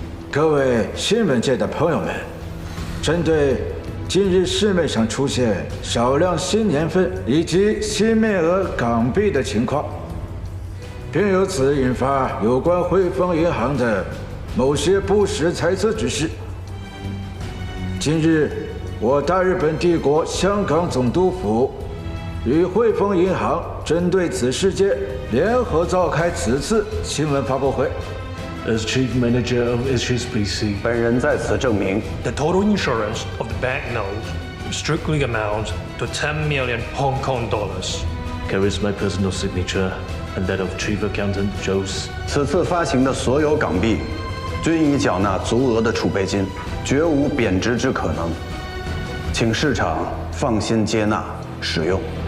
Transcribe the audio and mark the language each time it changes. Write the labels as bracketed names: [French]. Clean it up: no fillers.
[Chinese] 各位新闻界的朋友们，针对近日市面上出现少量新年份以及新面额港币的情况，并由此引发有关汇丰银行的某些不实猜测之事。近日，我大日本帝国香港总督府与汇丰银行针对此事件联合召开此次新闻发布会。 [English] As Chief Manager of HSBC, [Chinese] 本人在此证明 [English] the total insurance of the banknote strictly amounts to 10 million Hong Kong dollars. Carries my personal signature and that of Chief Accountant Joe's. [Chinese] 此次发行的所有港币，均已缴纳足额的储备金，绝无贬值之可能，请市场放心接纳使用。